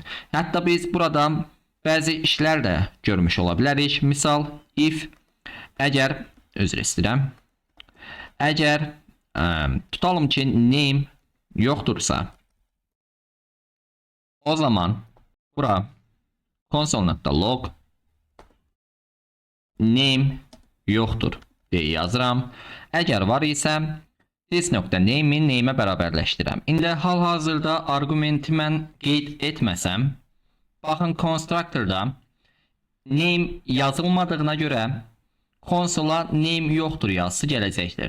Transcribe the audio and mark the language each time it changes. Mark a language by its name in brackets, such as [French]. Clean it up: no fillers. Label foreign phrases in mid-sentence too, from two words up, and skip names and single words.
[Azerbaijani] Hətta biz burada bəzi işlər də görmüş ola bilərik. Misal if əgər özür istəyirəm. Əgər tutalım ki name yoxdursa, o zaman bura [English] console.log name [Azerbaijani] yoxdur deyə yazıram. Əgər var isə this.name'i name'ə bərabərləşdirəm. İndi hal-hazırda argumenti mən qeyd etməsəm, baxın constructor'da name yazılmadığına görə konsola name yoxdur yazısı gələcəkdir.